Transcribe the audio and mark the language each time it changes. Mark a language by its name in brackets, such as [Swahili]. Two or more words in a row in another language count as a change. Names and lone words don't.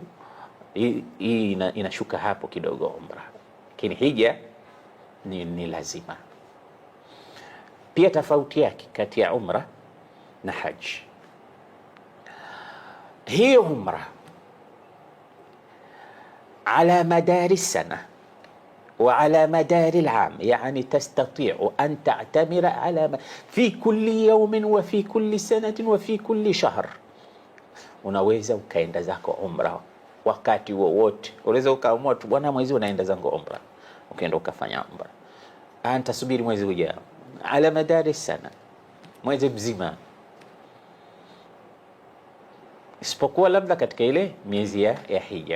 [Swahili] Hii inashuka hapo kidogo umra, lakini hija ni lazima. Pia tofauti yake kati ya umra na haji, hii umra [Arabic] على مدار السنة وعلى مدار العام, [Swahili] yani [Arabic] تستطيع أن تعتمر على في كل يوم وفي كل سنة وفي كل شهر. [Swahili] Unaweza ukaenda zako umra wakati wowote. Unaweza ukaamua tu bwana, mwezi unaenda zangu umra, ukaenda ukafanya umra. Anta subiri mwezi ujao, [Arabic] على مدار السنة, [Swahili] mwezi mzima, isipokuwa labda katika ile miezi ya hija.